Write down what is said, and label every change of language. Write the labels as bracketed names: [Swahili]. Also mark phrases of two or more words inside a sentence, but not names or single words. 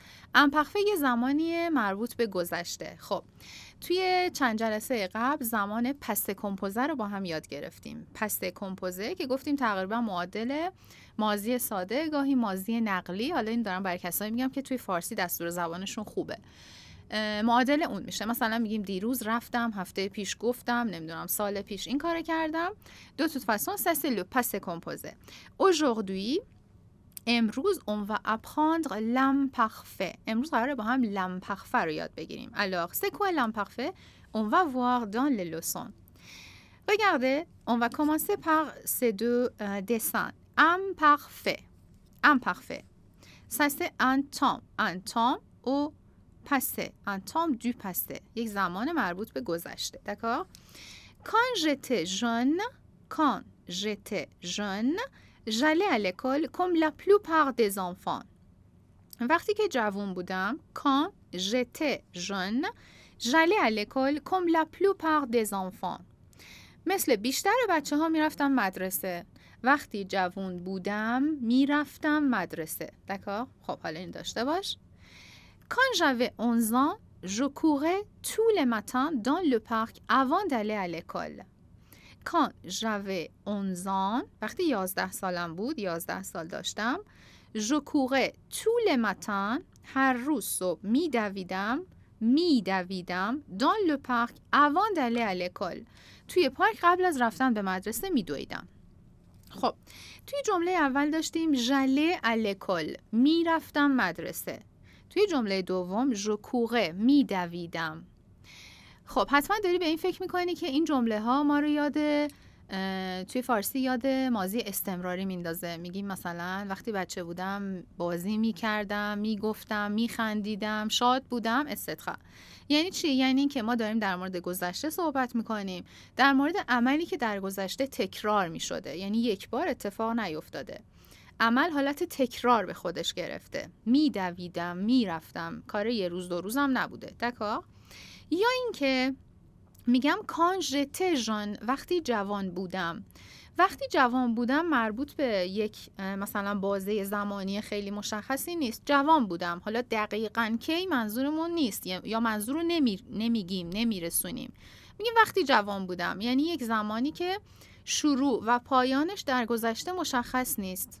[Persian] امپارفه یه زمانی مربوط به گذشته. خب توی چند جلسه قبل زمان [French] passé composé [Persian] رو با هم یاد گرفتیم. [French] passé composé [Persian] که گفتیم تقریبا معادل ماضی ساده، گاهی ماضی نقلی. حالا این دارم برای کسایی میگم که توی فارسی دستور زبانشون خوبه. معادل اون میشه. مثلا میگیم دیروز رفتم، هفته پیش گفتم، نمیدونم سال پیش این کارو کردم. [French] De toute façon, ça c'est le passé composé. Aujourd'hui, امروز on va apprendre l'imparfait. [Persian] امروز قراره با هم l'imparfait رو یاد بگیریم. [French] Alors, c'est quoi l'imparfait? On va voir dans les leçons. Regardez, on va commencer par ces deux dessins. Imparfait. Imparfait. Ça c'est un temps au passé. Un temps du passé. [Persian] یک زمان مربوط به گذشته. [French] D'accord? Quand j'étais jeune, j'allais à l'école comme la plupart des enfants. [Persian] وقتی که جوان بودم, [French] quand j'étais jeune, j'allais à l'école comme la plupart des enfants. [Persian] مثل بیشتر بچه ها میرفتم مدرسه. وقتی جوان بودم میرفتم مدرسه. دکار؟ خب حالا این داشته باش. [French] Quand j'avais 11 ans, je courais tous les matins dans le parc avant d'aller à l'école. Quand j'avais 11 ans, [Persian] وقتی 11 سالم بود, 11 سال داشتم, [French] je courais tous les matins, [Persian] هر روز صبح میدویدم [French] dans le parc avant d'aller à l'école. [Persian] توی پارک قبل از رفتن به مدرسه میدویدم. خب توی جمله اول داشتیم [French] j'allais à l'école, [Persian] میرفتم مدرسه. توی جمله دوم [French] je courais, [Persian] میدویدم. خب حتما داری به این فکر میکنی که این جمله ها ما رو توی فارسی یاد ماضی استمراری میندازه. میگیم مثلا وقتی بچه بودم بازی میکردم، میگفتم، میخندیدم، شاد بودم etc. یعنی چی؟ یعنی که ما داریم در مورد گذشته صحبت میکنیم، در مورد عملی که در گذشته تکرار میشده، یعنی یک بار اتفاق نیفتاده. عمل حالت تکرار به خودش گرفته. میدویدم، میرفتم، کار یه روز دو روزم نبوده. دکا؟ یا اینکه میگم [French] quand j'étais jeune, [Persian] وقتی جوان بودم. وقتی جوان بودم مربوط به یک مثلا بازه زمانی خیلی مشخصی نیست. جوان بودم. حالا دقیقاً کی منظورمون نیست یا منظور رو نمیگیم، نمیرسونیم. میگیم وقتی جوان بودم، یعنی یک زمانی که شروع و پایانش در گذشته مشخص نیست.